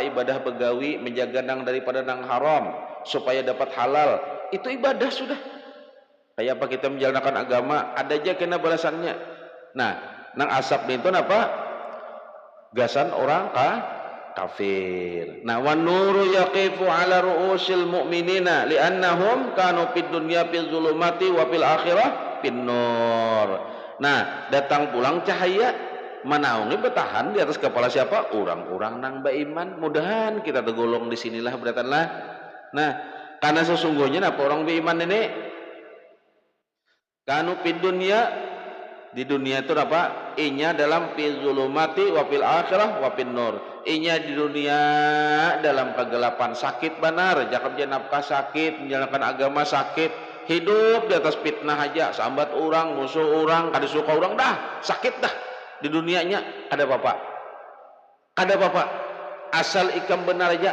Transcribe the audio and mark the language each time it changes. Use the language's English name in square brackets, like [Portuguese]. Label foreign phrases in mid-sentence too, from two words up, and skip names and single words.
[Banjar] Ibadah begawi, menjaga nang daripada nang haram supaya dapat halal. Itu ibadah sudah. Kayak apa kita menjalankan agama, ada aja kena balasannya. Nah, nang asap itu apa? Gasan orang kafir. [Arabic] Nah, والنور يقف على رؤوس المؤمنين لأنهم كانوا في الدنيا في الظلمات وفي الآخرة في النور. [Banjar] Nah, datang pulang cahaya manaungi bertahan di atas kepala siapa? Orang-orang nang beriman. Mudahan kita tergolong di sinilah beratanlah. Nah, karena sesungguhnya apa orang beriman ini [Arabic] كانوا في الدنيا, [Banjar] di dunia itu apa? Inya dalam [Arabic] في الظلمات وفي الآخرة وفي النور. [Banjar] Inya di dunia dalam kegelapan sakit benar, jakab nafkah sakit, menjalankan agama sakit, hidup di atas fitnah aja, sambat orang, musuh orang, kada suka orang dah, sakit dah. Di dunianya ada bapak, ada bapak asal ikam benar aja.